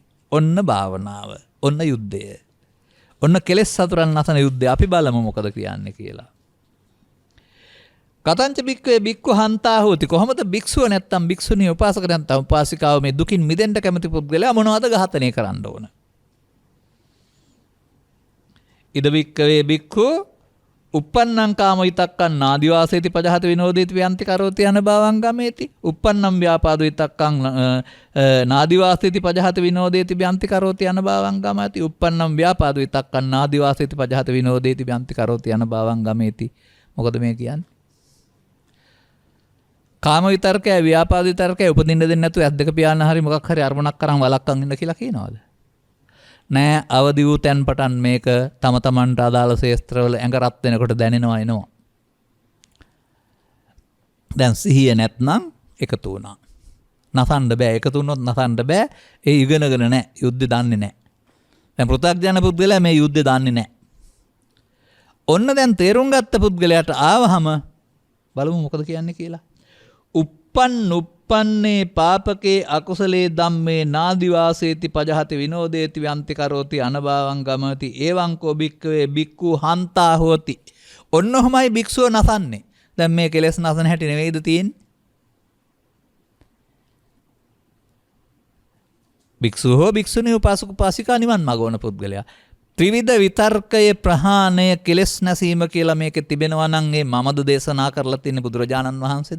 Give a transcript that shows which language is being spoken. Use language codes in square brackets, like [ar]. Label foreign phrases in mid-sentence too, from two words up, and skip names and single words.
[si] ඔන්න භාවනාව. ඔන්න යුද්ධය. ඔන්න කෙලෙස් සතුරන් නැසන යුද්ධය. අපි බලමු මොකද කියන්නේ කියලා. [pi] කතංච බික්කවේ බික්කු හන්තා හෝති. [si] කොහොමද භික්ෂුව නැත්තම් භික්ෂුණී උපාසක නැත්තම් උපාසිකාව මේ දුකින් මිදෙන්න කැමති පුද්ගලයා මොනවද ඝාතනය කරන්න ඕන? [pi] ඉද බික්කවේ බික්ඛු uppannam kama vitakkan nadiwaseti pajahati vinodeti vyanti karoti anabhavam gameti. uppannam vyapado vitakkan nadiwaseti pajahati vinodeti vyanti karoti anabhavam gameti. uppannam vyapado vitakkan nadiwaseti pajahati vinodeti vyanti karoti anabhavam gameti. [si] මොකද මේ කියන්නේ? කාම විතර්කය ව්‍යාපාද විතර්කය උපදින්න දෙන්නේ නැතුව ඇස් දෙක පියාන්න හරි මොකක් හරි අරමුණක් කරන් වලක්කන් ඉන්න කියලා කියනවාද? නෑ. අවදි වූ තැන් පටන් මේක තම තමන්ට අදාළ ශේස්ත්‍රවල ඇඟ රත් වෙනකොට දැනෙනවා එනවා. දැන් සිහිය නැත්නම් එකතු වුණා. නසන්න බෑ. එකතු වුණොත් නසන්න බෑ. ඒ ඉගෙනගෙන නෑ. යුද්ධ දන්නේ නෑ. දැන් පෘථග්ජන පුද්ගලයා මේ යුද්ධ දන්නේ නෑ. ඔන්න දැන් තේරුම් ගත්ත පුද්ගලයාට ආවහම බලමු මොකද කියන්නේ කියලා. [pi] uppannee පාපකේ අකුසලේ ධම්මේ නාදිවාසේති පජහති විනෝදේති ව්‍යන්ති කරෝති අනභාවං ගමති එවං කෝ භික්ඛවේ භික්ඛු හන්තා හෝති. [si] ඔන්න ඔහමයි භික්ෂුව නසන්නේ. දැන් මේ කෙලෙස් නසන හැටි නෙවෙයිද තියෙන්නේ? භික්ෂුව හෝ භික්ෂුණී උපාසක උපාසිකා නිවන් මඟ වන පුද්ගලයා ත්‍රිවිධ විතර්කයේ ප්‍රහාණය කෙලෙස් නැසීම කියලා මේකේ තිබෙනවා නම් ඒ මමද දේශනා කරලා තියෙන බුදුරජාණන් වහන්සේද?